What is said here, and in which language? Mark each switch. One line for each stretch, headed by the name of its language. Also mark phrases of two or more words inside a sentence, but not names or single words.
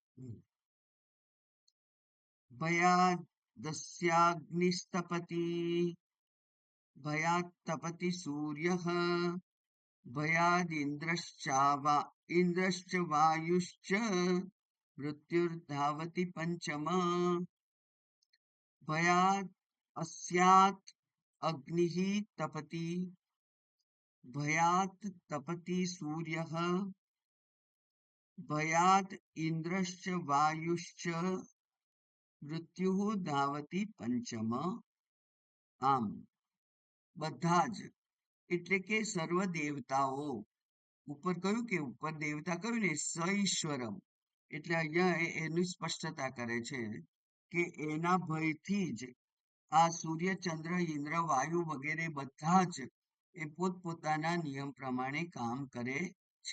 Sanskrit: भयादस्याग्निस्तपति, भयात तपति सूर्य, इन्द्रश्च वायुश्च मृत्युर्धावति पंचम. ભયાદ अस्यात् अग्निः तपति, भयात् तपति सूर्यः, भयात् इन्द्रश्च वायुश्च मृत्युः धावति પંચમ.
Gujarati: આમ બધા જ એટલે કે સર્વ દેવતાઓ, ઉપર કહ્યું કે ઉપર દેવતા કહ્યું ને
Sanskrit: स ईश्वरम,
Gujarati: એટલે અહીંયા એની સ્પષ્ટતા કરે છે કે એના ભયથી જ આ સૂર્ય, ચંદ્ર, ઇન્દ્ર, વાયુ વગેરે બધા જ એ પોતપોતાના નિયમ પ્રમાણે કામ કરે છે.